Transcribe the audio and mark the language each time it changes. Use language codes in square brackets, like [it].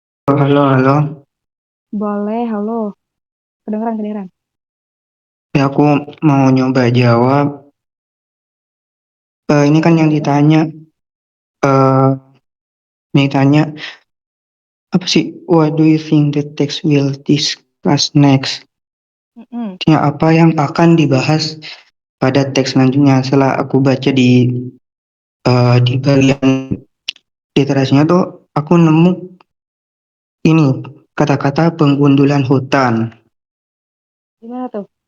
[id] Halo, halo. Boleh, halo. Kedengeran, kedengeran. Ya, aku mau nyoba jawab. Ini kan yang ditanya, eh yang ditanya apa sih? [en] What do you think the text will discuss next? Mm-mm. [id] Ya, apa yang akan dibahas pada teks selanjutnya? Setelah aku baca di bagian literasinya tuh, aku nemu ini kata-kata penggundulan hutan. Gimana tuh?